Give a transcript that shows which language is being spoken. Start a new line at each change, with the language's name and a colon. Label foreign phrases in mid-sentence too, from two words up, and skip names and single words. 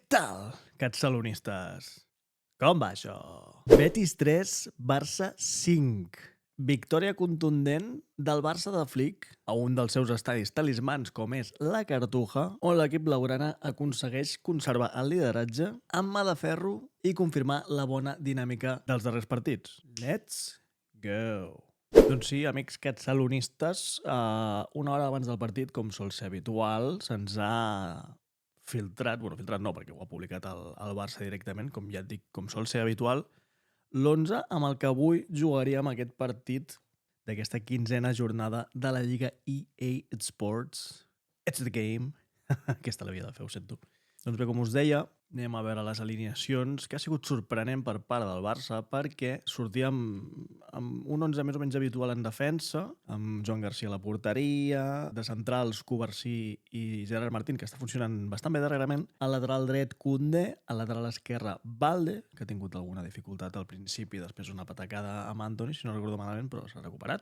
Catalan: tal, catalonistes? Com va això? Betis 3, Barça 5. Victòria contundent del Barça de Flick a un dels seus estadis talismans com és la Cartuja, on l'equip blaugrana aconsegueix conservar el lideratge amb mà de ferro i confirmar la bona dinàmica dels darrers partits.
English: Let's go!
Catalan: Doncs sí, amics catalonistes, una hora abans del partit, com sol ser habitual, se'ns ha filtrat no, perquè ho ha publicat el Barça directament, com ja et dic, com sol ser habitual, l'11 amb el que avui jugaríem aquest partit d'aquesta 15a jornada de la Lliga EA Sports.
English: It's the game.
Catalan: Aquesta l'havia de fer, ho sento. Doncs bé, com us deia, anem a veure les alineacions, que ha sigut sorprenent per part del Barça perquè sortíem amb un 11 més o menys habitual en defensa, amb Joan Garcia a la porteria, de centrals Covarsí i Gerard Martín, que està funcionant bastant bé darrerament, al lateral dret Koundé, al lateral esquerre Balde, que ha tingut alguna dificultat al principi, després una patacada amb Antoni, si no recordo malament, però s'ha recuperat.